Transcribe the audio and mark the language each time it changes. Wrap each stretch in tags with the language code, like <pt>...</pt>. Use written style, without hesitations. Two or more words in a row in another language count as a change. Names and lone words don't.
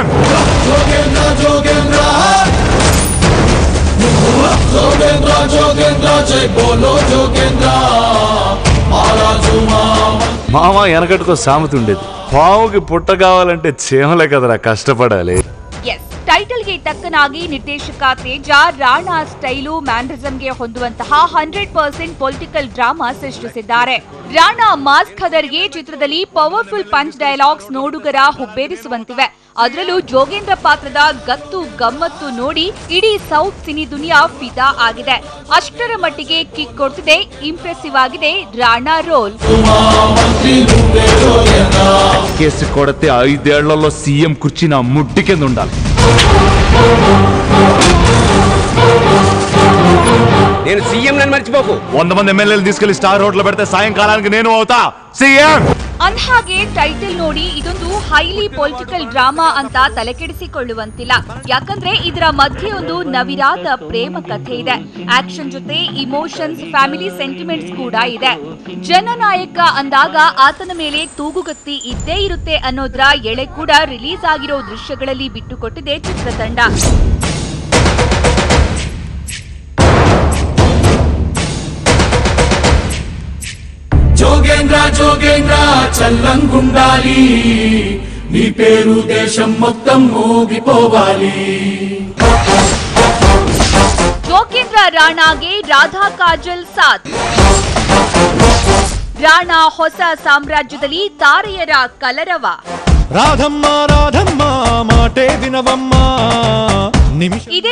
<te>జోగేంద్ర జోగేంద్ర జోగేంద్ర జోగేంద్ర జై బోలో జోగేంద్ర మహారాజు మామ వెనకటికో సామెత ఉండేది, పావుకి పుట్ట కావాలంటే చీమలే కదరా కష్టపడాలి.</te> <kn>ಟೈಟಲ್ ಗೆ ತಕ್ಕನಾಗಿ ನಿರ್ದೇಶಕ ತೇಜ ರಾಣಾ ಸ್ಟೈಲು ಮ್ಯಾನರಿಸಂಗೆ ಹೊಂದುವಂತಹ 100%</kn> <en>political drama</en> <kn>ಸೃಷ್ಟಿಸಿದ್ದಾರೆ. ರಾಣಾ ಮಾಸ್ ಖದರ್ಗೆ ಚಿತ್ರದಲ್ಲಿ</kn> <en>powerful punch dialogues</en> <kn>ನೋಡುಗರ ಹುಬ್ಬೇರಿಸುವಂತಿವೆ. ಅದರಲ್ಲೂ ಜೋಗೇಂದ್ರ ಪಾತ್ರದ ಗತ್ತು ಗಮ್ಮತ್ತು ನೋಡಿ ಇಡೀ</kn> <en>south cine</en> <kn>ದುನಿಯಾ ಫಿದಾ ಆಗಿದೆ. ಅಷ್ಟರ ಮಟ್ಟಿಗೆ ಕಿಕ್ ಕೊಡ್ತಿದೆ, ಇಂಪ್ರೆಸಿವ್ ಆಗಿದೆ ರಾಣಾ ರೋಲ್.</kn> <te>కేసు కొడితే 5 ఏళ్లలో సీఎం కుర్చీ నా ముడ్డి కింద ఉండాలి. నేను సీఎం నన్ను మర్చిపోకు. 100 మంది ఎమ్మెల్యేలు తీసుకెళ్లి</te> <en>star road</en> <te>లో పెడితే సాయంకాలానికి నేను అవుతా సీఎం.</te> <kn>ಅಂದ್ಹಾಗೆ ಟೈಟಲ್ ನೋಡಿ ಇದೊಂದು</kn> <en>highly political drama</en> <kn>ಅಂತ ತಲೆಕೆಡಿಸಿಕೊಳ್ಳುವಂತಿಲ್ಲ. ಯಾಕಂದ್ರೆ ಇದರ ಮಧ್ಯೆ ಒಂದು ನವಿರಾದ ಪ್ರೇಮ ಕಥೆ ಇದೆ. ಆಕ್ಷನ್ ಜೊತೆ ಇಮೋಷನ್ಸ್,</kn> <en>family sentiments</en> <kn>ಕೂಡ ಇದೆ. ಜನನಾಯಕ ಅಂದಾಗ ಆತನ ಮೇಲೆ ತೂಗುಗತ್ತಿ ಇದ್ದೇ ಇರುತ್ತೆ ಅನ್ನೋದ್ರ ಎಳೆ ಕೂಡ ರಿಲೀಸ್ ಆಗಿರೋ ದೃಶ್ಯಗಳಲ್ಲಿ ಬಿಟ್ಟುಕೊಟ್ಟಿದೆ ಚಿತ್ರತಂಡ.</kn> <te>జోగేంద్ర జోగేంద్ర చల్లంగుండాలి, నీ పేరు దేశం మొత్తం మోగిపోవాలి.</te> <kn>ಜೋಗೇಂದ್ರ ರಾಣಾಗೆ ರಾಧಾ ಕಾಜಲ್ ಸಾಥ್. ರಾಣಾ ಹೊಸ ಸಾಮ್ರಾಜ್ಯದಲ್ಲಿ ತಾರೆಯರ ಕಲರವ.</kn> <te>రాధమ్మ రాధమ్మ మాటే దినవమ్మ.</te> <kn>ಇದೇ</kn>